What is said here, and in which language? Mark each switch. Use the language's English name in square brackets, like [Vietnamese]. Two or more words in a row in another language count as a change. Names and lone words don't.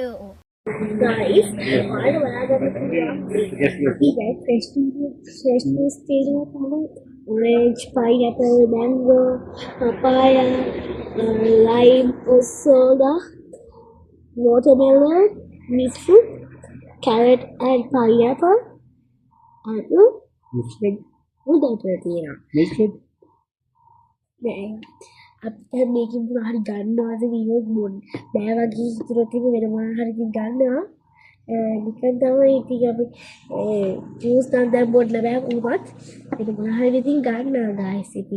[English] Guys, I don't know orange, pineapple, mango, papaya, lime, soda, watermelon, meat fruit, carrot and pineapple, apple, [Indonesian] udah berarti ya. [Sinhala] අපිට මේකින් මොනවා හරි ගන්නවාද වීඩියෝ මොන් බෑ වගේ හිතුනොත් ඉතින් වෙන මොනවා හරි ඉතින් ගන්නවා නිකන් තමයි ඉතින් අපි ජූස් නම් දැන් බොන්න බෑ උඹත් ඒක මොනවා හරි ඉතින් ගන්නවා ගයිස් ඉතින්